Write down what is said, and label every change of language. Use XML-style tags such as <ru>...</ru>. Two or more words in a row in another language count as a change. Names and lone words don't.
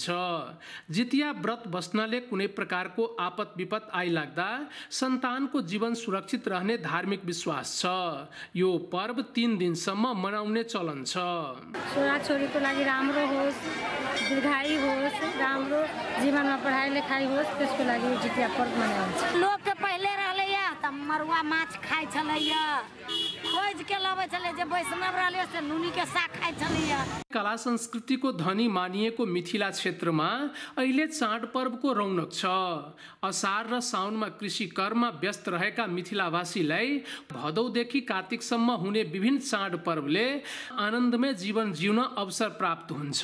<ne>जितिया व्रत बस्नाले कुनै प्रकारको आपत विपद आइलाग्दा सन्तानको जीवन सुरक्षित रहने धार्मिक विश्वास छ। यो पर्व 3 दिनसम्म मनाउने चलन छ। छोराछोरीको लागि राम्रो होस्, दीर्घायु होस्, राम्रो जीवनमा पढाइ लेखाइ होस्, त्यसको लागि जितिया पर्व मनाइन्छ।</ne> <mai>लोग के पहिले रहले त मरुआ माछ खाइ छलैया,</mai> <ne>कला संस्कृतिको धनी मानिएको मिथिला क्षेत्रमा अहिले चाडपर्वको रौनक छ। असार र साउनमा कृषि कर्ममा व्यस्त रहेका मिथिलावासीलाई भदौदेखि कार्तिकसम्म हुने विभिन्न चाडपर्वले आनन्दमय जीवन जिउन अवसर प्राप्त हुन्छ।</ne>